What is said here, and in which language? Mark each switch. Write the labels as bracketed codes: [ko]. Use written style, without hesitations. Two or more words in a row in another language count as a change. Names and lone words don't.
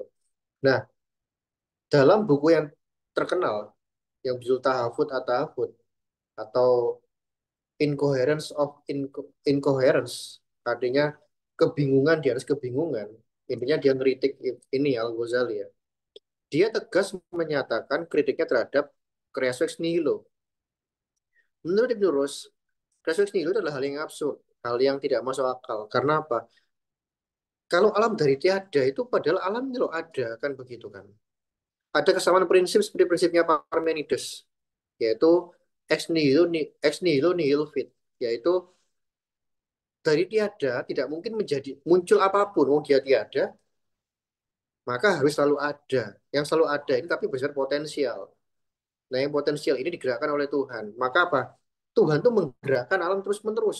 [id] Nah, dalam buku yang terkenal yang berjudul Tahafut at-Tahafut atau Incoherence of Incoherence, artinya kebingungan di atas kebingungan. Intinya dia ngeritik ini Al-Ghazali ya. Dia tegas menyatakan kritiknya terhadap [la] creatio ex nihilo. [id] Menurut Ibn Rus, [la] creatio ex nihilo [id] adalah hal yang absurd, hal yang tidak masuk akal. Karena apa? Kalau alam dari tiada itu padahal alam itu loh ada, kan begitu kan. Ada kesamaan prinsip seperti prinsipnya Parmenides, yaitu [la] ex nihilo nihil fit. [id] yaitu dari tiada tidak mungkin menjadi muncul apapun. Oh dia tiada, maka harus selalu ada. Yang selalu ada ini tapi besar potensial. Nah yang potensial ini digerakkan oleh Tuhan. Maka apa? Tuhan tuh menggerakkan alam terus-menerus.